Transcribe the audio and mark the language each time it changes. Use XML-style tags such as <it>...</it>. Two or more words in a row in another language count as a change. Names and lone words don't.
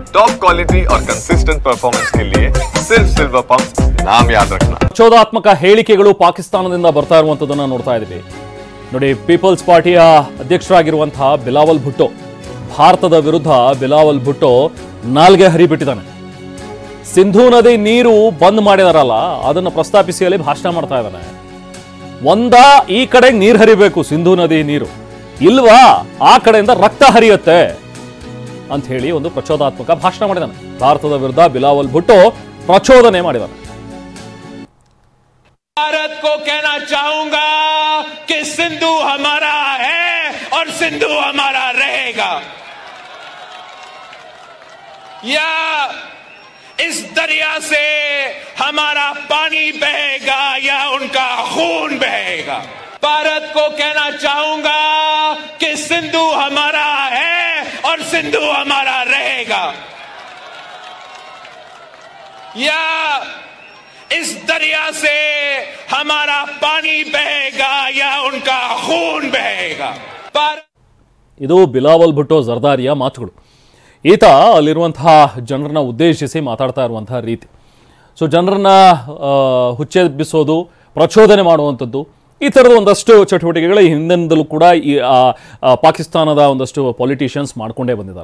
<en>top quality</en> <hi>और</hi> <en>consistent performance</en> <hi>के लिए सिर्फ सिल्वर पंप नाम याद रखना।</hi> <kn>ಪ್ರಚೋದಾತ್ಮಕ ಹೇಳಿಕೆಗಳು ಪಾಕಿಸ್ತಾನದಿಂದ ಬರ್ತಾ ಇರುವಂತದನ್ನ ನೋಡ್ತಾ ಇದ್ದೀವಿ ನೋಡಿ. ಪೀಪಲ್ಸ್ ಪಾರ್ಟಿಯ ಅಧ್ಯಕ್ಷರಾಗಿರುವಂತಹ ಬಿಲಾವಲ್ ಭುಟ್ಟೋ ಭಾರತದ ವಿರುದ್ಧ ಬಿಲಾವಲ್ ಭುಟ್ಟೋ ನಾಲ್ಗೆ ಹರಿಬಿಟ್ಟಿದ್ದಾನೆ. ಸಿಂಧೂ ನದಿ ನೀರು ಬಂದ್ ಮಾಡಿದಾರಲ್ಲ ಅದನ್ನು ಪ್ರಸ್ತಾಪಿಸಿ ಅಲ್ಲಿ ಭಾಷಣ ಮಾಡ್ತಾ ಇದ್ದಾನೆ. ಈ ಕಡೆ ನೀರು ಹರಿಬೇಕು ಸಿಂಧೂ ನದಿ ನೀರು, ಇಲ್ವಾ ಆ ಕಡೆಯಿಂದ ರಕ್ತ ಹರಿಯುತ್ತೆ ಅಂತ ಹೇಳಿ ಒಂದು ಪ್ರಚೋದಾತ್ಮಕ ಭಾಷಣ ಮಾಡಿದಾನೆ. ಭಾರತದ ವಿರುದ್ಧ ಬಿಲಾವಲ್ ಭುಟ್ಟೋ ಪ್ರಚೋದನೆ ಮಾಡಿದಾನೆ.</kn> <hi>भारत को कहना चाहूंगा कि सिंधु हमारा है और सिंधु हमारा रहेगा। या इस दरिया से हमारा पानी बहेगा या उनका खून बहेगा। भारत को कहना चाहूंगा कि सिंधु हमारा है और सिंधु हमारा रहेगा। या इस दरिया से हमारा पानी बहेगा या उनका खून बहेगा।</hi> <kn>ಇದು ಬಿಲಾವಲ್ ಭುಟ್ಟೋ ಜರ್ದಾರಿಯ ಮಾತುಗಳು. ಈತ ಅಲ್ಲಿರುವಂತಹ ಜನರನ್ನ ಉದ್ದೇಶಿಸಿ ಮಾತಾಡ್ತಾ ಇರುವಂತಹ ರೀತಿ. ಸೊ ಜನರನ್ನ ಹುಚ್ಚೆಬ್ಬಿಸೋದು, ಪ್ರಚೋದನೆ ಮಾಡುವಂಥದ್ದು, ಈ ಥರದ ಒಂದಷ್ಟು ಚಟುವಟಿಕೆಗಳು ಈ ಹಿಂದಿನಿಂದಲೂ ಕೂಡ ಈ ಪಾಕಿಸ್ತಾನದ ಒಂದಷ್ಟು ಪೊಲಿಟಿಷಿಯನ್ಸ್ ಮಾಡ್ಕೊಂಡೇ ಬಂದಿದ್ದಾರೆ.</kn>